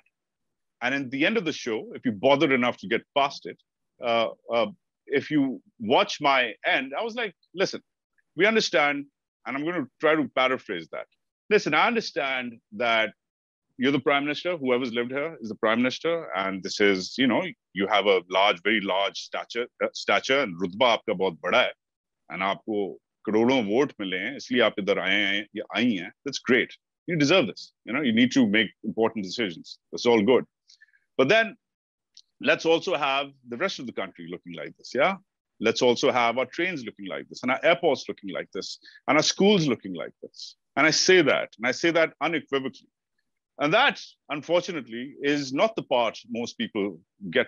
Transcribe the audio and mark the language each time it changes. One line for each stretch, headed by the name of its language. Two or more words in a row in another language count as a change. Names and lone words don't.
English: And at the end of the show, if you bothered enough to get past it, if you watch my end, I was like, listen, we understand, and I'm going to try to paraphrase that. Listen, I understand that you're the prime minister, whoever's lived here is the prime minister, and this is, you have a very large stature, and
Hindi: रुतबा आपका बहुत बड़ा है,
English: and
Hindi: आपको करोड़ों वोट मिले हैं, इसलिए आप इधर आए हैं,
English: that's great. You deserve this. You need to make important decisions. That's all good. But then let's also have the rest of the country looking like this, yeah? Let's also have our trains looking like this, and our airports looking like this, and our schools looking like this. And I say that unequivocally. And that, unfortunately, is not the part most people get.